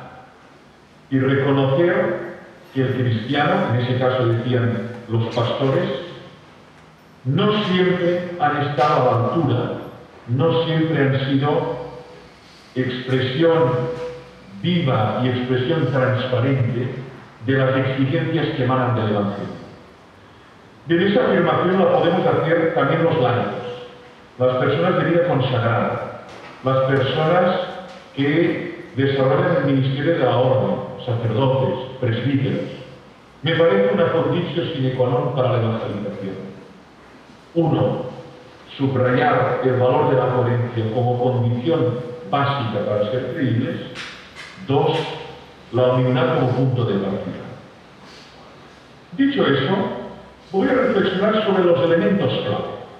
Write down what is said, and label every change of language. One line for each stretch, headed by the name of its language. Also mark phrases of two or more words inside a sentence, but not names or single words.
Spanish: y reconocer que el cristiano, en ese caso decían los pastores, no siempre han estado a la altura, no siempre han sido expresión viva y expresión transparente de las exigencias que emanan del Evangelio. De esa afirmación la podemos hacer también los laicos, las personas de vida consagrada, las personas que desarrollan el ministerio de la orden, sacerdotes, presbíteros. Me parece una
Latin: conditio sine qua non
Spanish: para la evangelización. Uno, subrayar el valor de la coherencia como condición básica para ser creíbles. Dos, la humildad como punto de partida. Dicho eso, voy a reflexionar sobre los elementos clave.